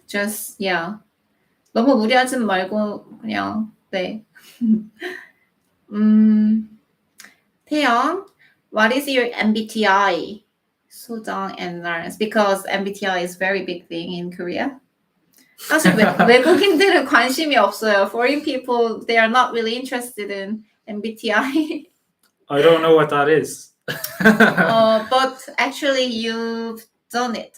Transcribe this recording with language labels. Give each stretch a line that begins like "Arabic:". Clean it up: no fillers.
Korean: Just 너무 무리하지 말고 그냥 네.
English: 태영, what is your MBTI? 소장 and Lawrence, because MBTI is very big thing in Korea.
Korean: 사실 외국인들은 관심이 없어요.
English: Foreign people, they are not really interested in MBTI. I don't know what that is. But actually you've done it.